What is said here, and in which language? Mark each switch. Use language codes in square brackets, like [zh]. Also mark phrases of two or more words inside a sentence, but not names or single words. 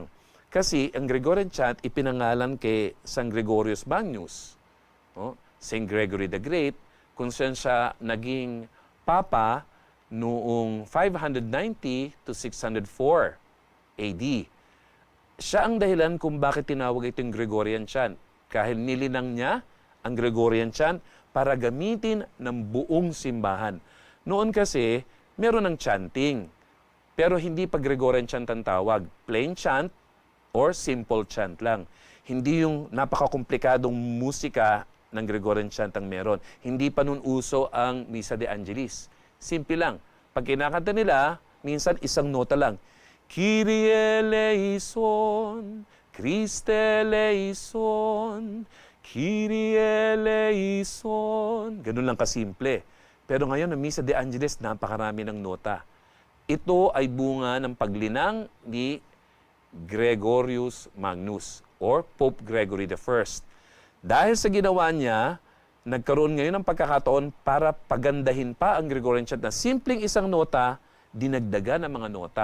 [tl] Kasi ang [en] Gregorian chant [tl] ipinangalan kay San Gregorius Magnus, Saint Gregory the Great, kung saan siya naging papa noong 590 to 604 AD. Siya ang dahilan kung bakit tinawag itong [en] Gregorian chant. [tl] Kahit nilinang niya ang [en] Gregorian chant [tl] para gamitin ng buong simbahan. Noon kasi, meron ng chanting. Pero hindi pa [en] Gregorian chant [tl] ang tawag. [en] Plain chant or simple chant lang. [tl] Hindi yung napakakomplikadong musika ng [en] Gregorian chant [tl] ang meron. Hindi pa nun uso ang Misa de Angelis. Simple lang. Pag kinakanta nila, minsan isang nota lang. [el] Kyrie eleison, Christe eleison, Kyrie eleison. [tl] Ganun lang kasimple. Pero ngayon, ang Misa de Angelis, napakarami ng nota. Ito ay bunga ng paglinang ni Gregorius Magnus or Pope Gregory I. Dahil sa ginawa niya, nagkaroon ngayon ng pagkakataon para pagandahin pa ang [en] Gregorian chant [tl] na simpleng isang nota, dinagdagan ng mga nota.